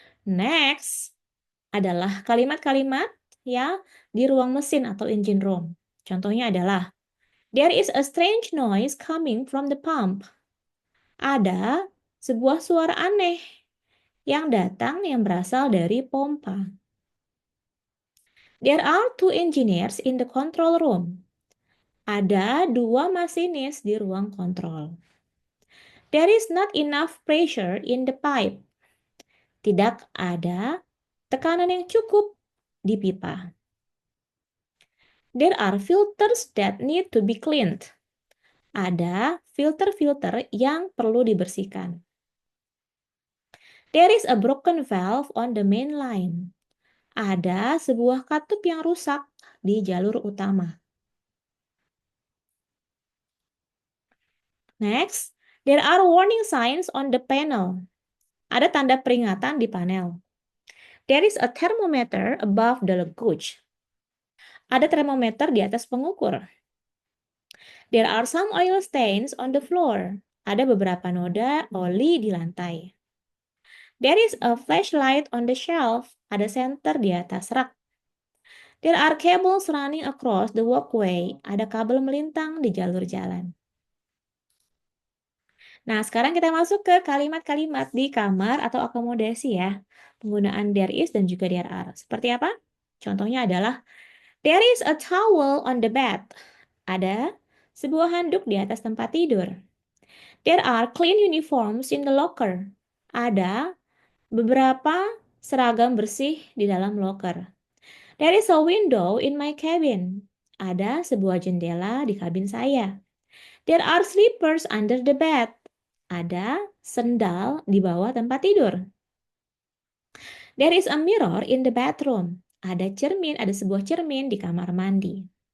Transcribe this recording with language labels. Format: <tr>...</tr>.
<id>Next adalah kalimat-kalimat ya di ruang mesin atau engine room. Contohnya adalah,</id> <en>there is a strange noise coming from the pump.</en> <id>Ada sebuah suara aneh yang datang yang berasal dari pompa.</id> <en>There are two engineers in the control room.</en> <id>Ada dua masinis di ruang kontrol.</id> <en>There is not enough pressure in the pipe.</en> <id>Tidak ada tekanan yang cukup di pipa.</id> <en>There are filters that need to be cleaned.</en> <id>Ada filter-filter yang perlu dibersihkan.</id> <en>There is a broken valve on the main line.</en> <id>Ada sebuah katup yang rusak di jalur utama.</id> <en>Next, there are warning signs on the panel.</en> <id>Ada tanda peringatan di panel.</id> <en>There is a thermometer above the gauge.</en> <id>Ada termometer di atas pengukur.</id> <en>There are some oil stains on the floor.</en> <id>Ada beberapa noda oli di lantai.</id> <en>There is a flashlight on the shelf.</en> <id>Ada senter di atas rak.</id> <en>There are cables running across the walkway.</en> <id>Ada kabel melintang di jalur jalan. Nah, sekarang kita masuk ke kalimat-kalimat di kamar atau akomodasi ya. Penggunaan there is dan juga there are. Seperti apa? Contohnya adalah,</id> <en>there is a towel on the bed.</en> <id>Ada sebuah handuk di atas tempat tidur.</id> <en>There are clean uniforms in the locker.</en> <id>Ada beberapa seragam bersih di dalam locker.</id> <en>There is a window in my cabin.</en> <id>Ada sebuah jendela di kabin saya.</id> <en>There are slippers under the bed.</en> <id>Ada sendal di bawah tempat tidur.</id> <en>There is a mirror in the bathroom.</en> <id>Ada sebuah cermin di kamar mandi.</id>